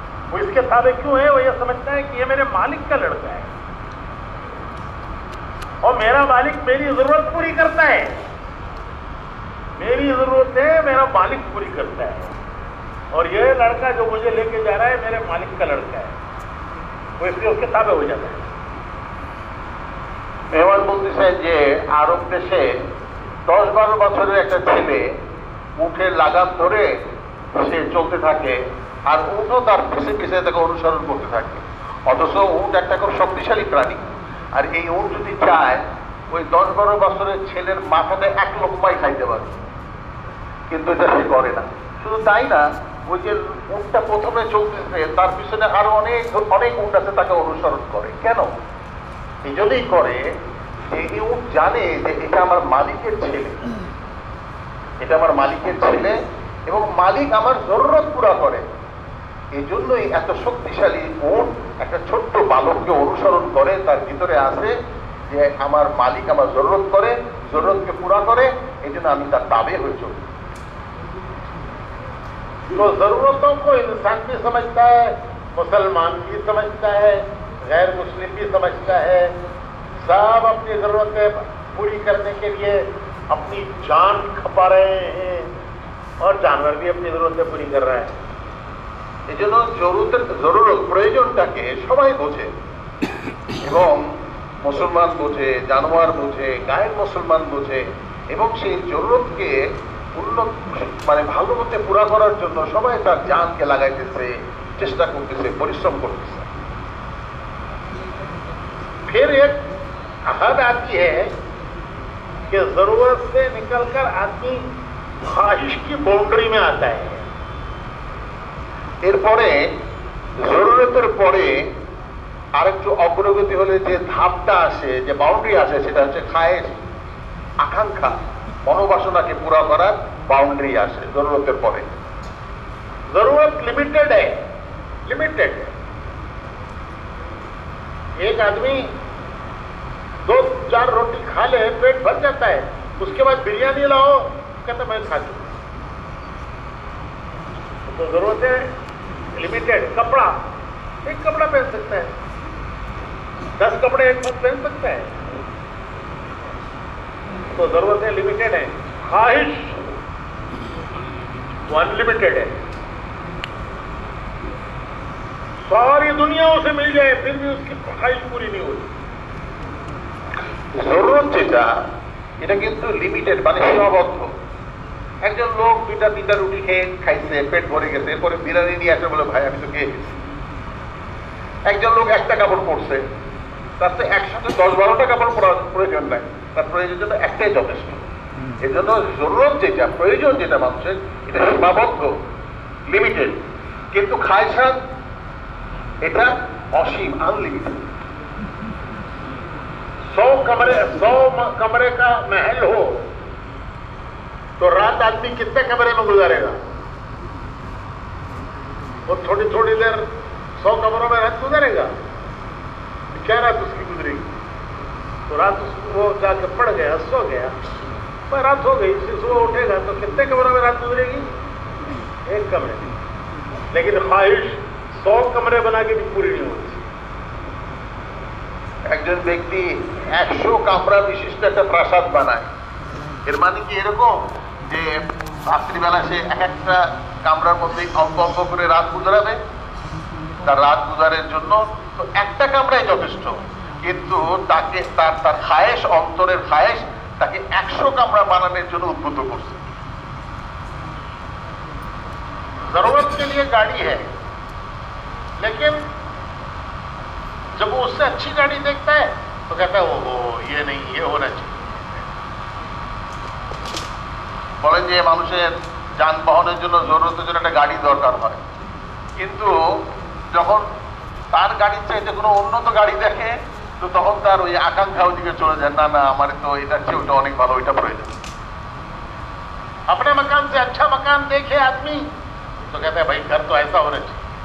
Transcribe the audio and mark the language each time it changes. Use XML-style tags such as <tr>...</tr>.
<hi>वो इसके ताबे क्यों है? वो ये समझता है कि ये मेरे मालिक का लड़का है और मेरा मालिक मेरी जरूरत पूरी करता है। मेरी जरूरत है, मेरा मालिक पूरी करता है, और ये लड़का जो मुझे लेके जा रहा है मेरे मालिक का लड़का है। वो इसलिए उसके ताबे हो जाता है।</hi> <bn>মেহমান বলতেছে যে আরব দেশে 10-12 বছরের একটা ছেলে উঠের লাগাম ধরে সে চলতে থাকে আর উটও তার পিছে পিছে তাকে অনুসরণ করতে থাকে। অথচ উট একটা খুব শক্তিশালী প্রাণী, আর এই উট যদি চায় ওই 10-12 বছরের ছেলের মাথাতে এক লোকমাই খাইতে পারে, কিন্তু এটা সে করে না। শুধু তাই না, ওই যে উটটা প্রথমে চলতেছে তার পিছনে আরো অনেক অনেক উট আছে তাকে অনুসরণ করে। কেন? এই জন্যই করে যে এই উট জানে যে এটা আমার মালিকের ছেলে, এটা আমার মালিকের ছেলে এবং মালিক আমার জরুরত পুরা করে। এই জন্যই এত শক্তিশালী উট একটা ছোট্ট বালককে অনুসরণ করে। তার ভিতরে আছে যে আমার মালিক আমার জরুরত করে, জরুরতকে পুরা করে, এই জন্য আমি তার তাবে হয়ে চলি।</bn> <hi>तो जरूरतों को इंसान भी समझता है, मुसलमान भी समझता है, गैर मुस्लिम भी समझता है। सब अपनी जरूरतें पूरी करने के लिए अपनी जान खपा रहे हैं और जानवर भी अपनी जरूरतें पूरी कर रहा है।</hi> <bn>এই জন্য জরুরত প্রয়োজনটাকে সবাই বোঝে, এবং মুসলমান বোঝে, জানোয়ার বোঝে, গায়ের মুসলমান বোঝে, এবং সেই জরুরতকে উন্নত মানে ভালো মতে পুরা করার জন্য সবাই তার জানকে লাগাইতেছে, চেষ্টা করতেছে, পরিশ্রম করতেছে।</bn> <hi>फिर एक हद आती है कि जरूरत से निकलकर आदमी ख्वाहिश की बाउंड्री में आता है।</hi> <bn>এরপরে জরুরতের পরে আরেকটু অগ্রগতি হলে যে ধাপটা আসে, যে বাউন্ডারি আসে, সেটা হচ্ছে খায়েশ, আকাঙ্ক্ষা, মনোবাসনাকে পুরা করার বাউন্ডারি আসে জরুরতের পরে।</bn> <hi>जरूरत लिमिटेड है, लिमिटेड है। एक आदमी 2-4 रोटी खा ले, पेट भर जाता है, उसके बाद बिरयानी लाओ, कहता मैं खा लूं। तो जरूरत है लिमिटेड। कपड़ा, एक कपड़ा पहन सकता है, 10 कपड़े एक साथ पहन सकता है। तो जरूरतें लिमिटेड है। ख्वाहिश वो अनलिमिटेड है। सारी दुनिया उसे मिल जाए फिर भी उसकी ख्वाहिश पूरी नहीं होती।</hi> <bn>জরুরত যেটা, এটা কিন্তু লিমিটেড, মানে সীমাবদ্ধ। একজন লোক 2-3টা রুটি খেয়ে খাইছে, পেট ভরে গেছে, এরপরে বিরিয়ানি নিয়ে আসে, বলে ভাই আমি তো খেয়ে গেছি। একজন লোক একটা কাপড় পরছে, তার তো একসাথে 10-12টা কাপড় পরার প্রয়োজন নাই, তার প্রয়োজন জন্য একটাই যথেষ্ট। এই জন্য জরুরত যেটা, প্রয়োজন যেটা মানুষের, এটা সীমাবদ্ধ, লিমিটেড। কিন্তু খায়সান এটা অসীম, আনলিমিটেড।</bn> <hi>100 कमरे का महल हो तो रात आदमी कितने कमरे में गुजारेगा? वो थोड़ी थोड़ी देर 100 कमरों में रात गुजारेगा, क्या रात उसकी गुजरेगी? तो रात वो जाके पड़ गया, सो गया, पर रात हो गई, सुबह उठेगा तो कितने कमरों में रात गुजरेगी? एक कमरे में। लेकिन ख्वाहिश 100 कमरे बना के भी पूरी नहीं होती।</hi> <bn>একজন ব্যক্তি 100 কামরা বিশিষ্ট একটা প্রাসাদ বানায়। এর মানে কি এরকম যে রাত্রিবেলা সে এক একটা কামরার মধ্যে অল্প অল্প করে রাত গুজারাবে তার রাত গুজারের জন্য? তো একটা কামরাই যথেষ্ট, কিন্তু তাকে তার খায়েশ, অন্তরের খায়েশ তাকে 100 কামরা বানানোর জন্য উদ্বুদ্ধ করছে।</bn> <hi>जरूरत के लिए गाड़ी है, लेकिन जब वो उससे अच्छी गाड़ी देखता है तो कहता है ओहो ये नहीं, ये होना चाहिए।</hi> <bn>বলেন যে মানুষের যানবাহনের জন্য জরুরতের জন্য একটা গাড়ি দরকার হয়, কিন্তু যখন তার গাড়ির চাইতে কোনো উন্নত গাড়ি দেখে তো তখন তার ওই আকাঙ্ক্ষা ওইদিকে চলে যায়, না না আমার তো এটার চেয়ে ওটা অনেক ভালো, ওইটা প্রয়োজন।</bn> <hi>अपने मकान से अच्छा मकान देखे आदमी तो कहता है भाई घर तो ऐसा होना चाहिए।</hi>